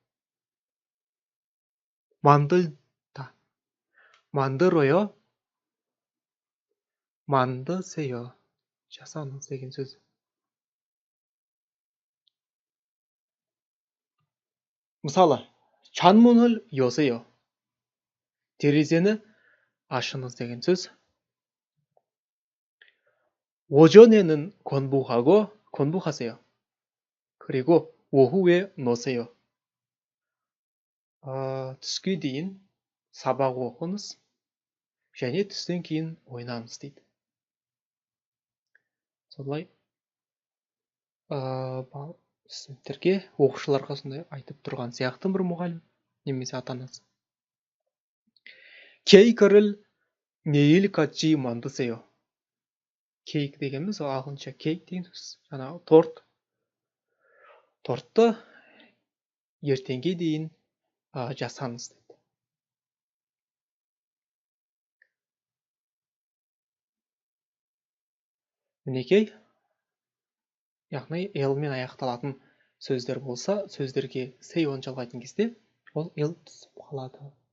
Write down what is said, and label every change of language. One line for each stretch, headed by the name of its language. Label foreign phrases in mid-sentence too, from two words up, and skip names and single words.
Korean: 만들다, 만들어요, 만드세요.
Kazakh: Жасаңыз деген сөз. Мысалы,
Korean: 창문을 여세요.
Kazakh: терезені ашыңыз деген сөз.
Korean: 오전에는 공부하세요. 그리고 오후에 노세요.
Kazakh: түске дейін сабақ оқыңыз, және түстен кейін ойнаңыз дейді. Солай студенттерге, оқушыларға сондай айтып тұрған сияқты бір мұғалім немесе ата-анасы.
Korean: 케이크를 내일까지 만드세요.
Kazakh: 케이크 дегеніміз ағылшынша кейк деген сөз. Жаңағы тортты ертеңге дейін жасаңыз дейді. мінекей, яғни елмен аяқталатын сөздер болса, сөздерге сейон жалғайтын кезде ол ел түсіп қалады.